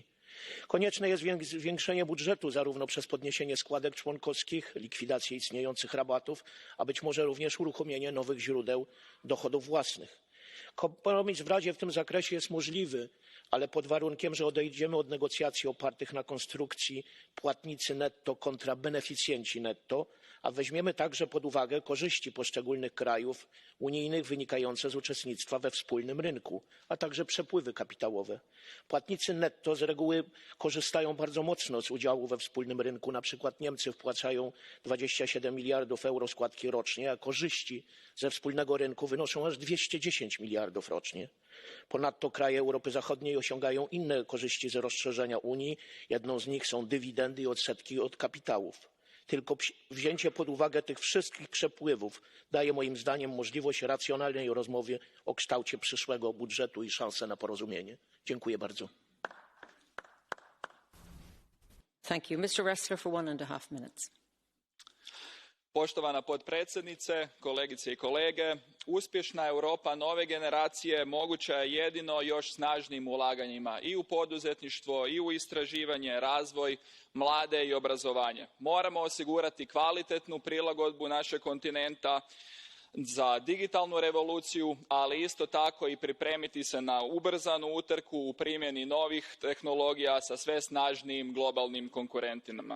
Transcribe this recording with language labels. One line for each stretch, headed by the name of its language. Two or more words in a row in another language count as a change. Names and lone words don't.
Polish: Konieczne jest więc zwiększenie budżetu zarówno przez podniesienie składek członkowskich, likwidację istniejących rabatów, a być może również uruchomienie nowych źródeł dochodów własnych. Kompromis w Radzie w tym zakresie jest możliwy, ale pod warunkiem, że odejdziemy od negocjacji opartych na konstrukcji płatnicy netto kontra beneficjenci netto, a weźmiemy także pod uwagę korzyści poszczególnych krajów unijnych wynikające z uczestnictwa we wspólnym rynku, a także przepływy kapitałowe. Płatnicy netto z reguły korzystają bardzo mocno z udziału we wspólnym rynku. Na przykład Niemcy wpłacają 27 miliardów euro składki rocznie, a korzyści ze wspólnego rynku wynoszą aż 210 miliardów rocznie. Ponadto kraje Europy Zachodniej osiągają inne korzyści z rozszerzenia Unii. Jedną z nich są dywidendy i odsetki od kapitałów. Tylko wzięcie pod uwagę tych wszystkich przepływów daje moim zdaniem możliwość racjonalnej rozmowy o kształcie przyszłego budżetu i szansę na porozumienie. Dziękuję bardzo.
English: Thank you. Mr. Ressler for 1.5 minutes.
Croatian: Poštovana potpredsjednice, kolegice i kolege, uspješna Europa nove generacije moguća je jedino još snažnijim ulaganjima i u poduzetništvo, i u istraživanje, razvoj, mlade i obrazovanje. Moramo osigurati kvalitetnu prilagodbu našeg kontinenta za digitalnu revoluciju, ali isto tako i pripremiti se na ubrzanu utrku u primjeni novih tehnologija sa sve snažnijim globalnim konkurentima.